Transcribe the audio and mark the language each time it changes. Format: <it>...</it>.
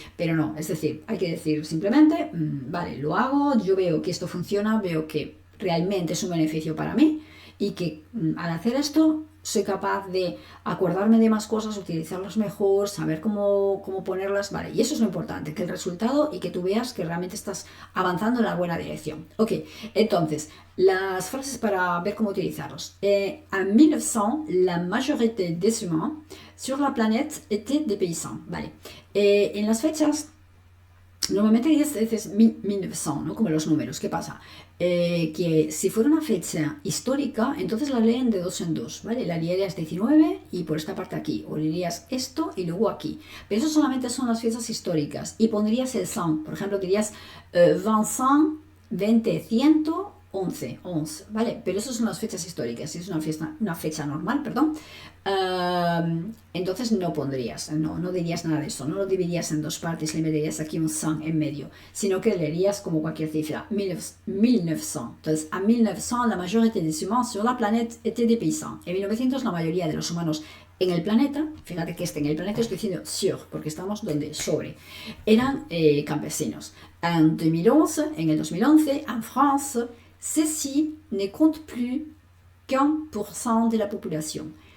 <es>Pero no, es decir, hay que decir simplemente, vale, lo hago, yo veo que esto funciona, veo que realmente es un beneficio para mí y que al hacer esto soy capaz de acordarme de más cosas, utilizarlas mejor, saber cómo ponerlas, vale, y eso es lo importante, que el resultado y que tú veas que realmente estás avanzando en la buena dirección. Ok, entonces, las frases para ver cómo utilizarlos.</es> <fr>En 1900, la majorité des humains sur la planète étaient des paysans, vale.</fr> <es>En las fechas, normalmente dices 1900, ¿no? Como los números. ¿Qué pasa? Que si fuera una fecha histórica, entonces la leen de dos en dos, ¿vale? La leerías 19 y por esta parte aquí, o leerías esto y luego aquí. Pero eso solamente son las fechas históricas y pondrías el 100. Por ejemplo, dirías 20, 20, 100, 11, ¿vale? Pero eso son las fechas históricas. Si es una fecha normal, perdón, entonces no pondrías, no dirías nada de eso, no lo dividirías en dos partes, le meterías aquí un 100 en medio, sino que leerías como cualquier cifra, 1900.</es> <fr>Entonces, a 1900 la majorité des humains sur la planète étaient des paysans.</fr> <es>En 1900 la mayoría de los humanos en el planeta, fíjate que en el planeta estoy diciendo sur, porque estamos donde, sobre, eran campesinos.</es> <fr>En 2011,</fr> <es>en el 2011,</es> <fr>en France, ceci ne compte plus qu'1%</fr> <es>de la población.</es>